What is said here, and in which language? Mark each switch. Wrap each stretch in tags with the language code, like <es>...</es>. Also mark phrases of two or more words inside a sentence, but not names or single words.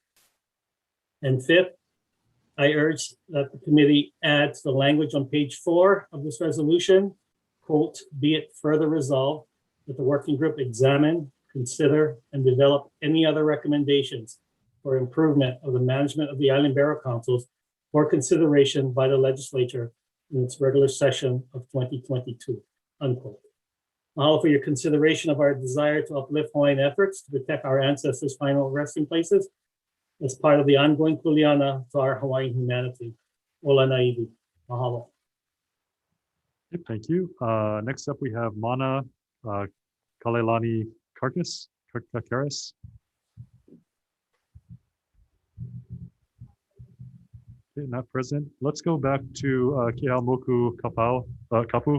<en>And fifth, I urge that the committee adds the language on page 4 of this resolution, quote, "Be it further resolved that the working group examine, consider, and develop any other recommendations for improvement of the management of the Island Burial Councils for consideration by the legislature in its regular session of 2022, unquote. All for your consideration of our desire to uplift Hawaiian efforts to protect our ancestors' final resting places as part of the ongoing kuleana to our Hawaiian humanity.</en> <haw>Ola naivi. Mahalo.</haw> <en>Thank you. Next up, we have Mana Kalelani Karkas. Okay, not present. Let's go back to Keamoku Kapu.</en>